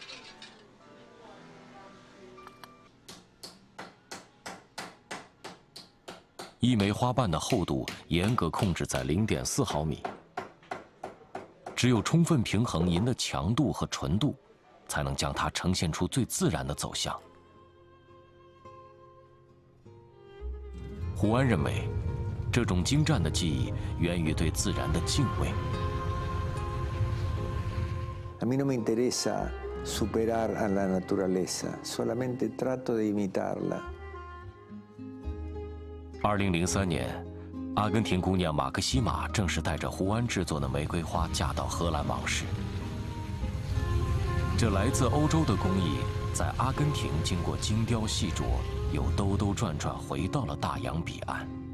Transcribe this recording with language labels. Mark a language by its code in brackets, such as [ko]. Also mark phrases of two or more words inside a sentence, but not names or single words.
[zh] 一枚花瓣的厚度严格控制在0.4毫米，只有充分平衡银的强度和纯度，才能将它呈现出最自然的走向。胡安认为，这种精湛的技艺源于对自然的敬畏。 [es] A mí no me interesa superar a la naturaleza, solamente trato de imitarla. [zh] 2003 年，阿根廷姑娘马克西玛正是带着胡安制作的玫瑰花嫁到荷兰王室。这来自欧洲的工艺，在阿根廷经过精雕细琢，又兜兜转转回到了大洋彼岸。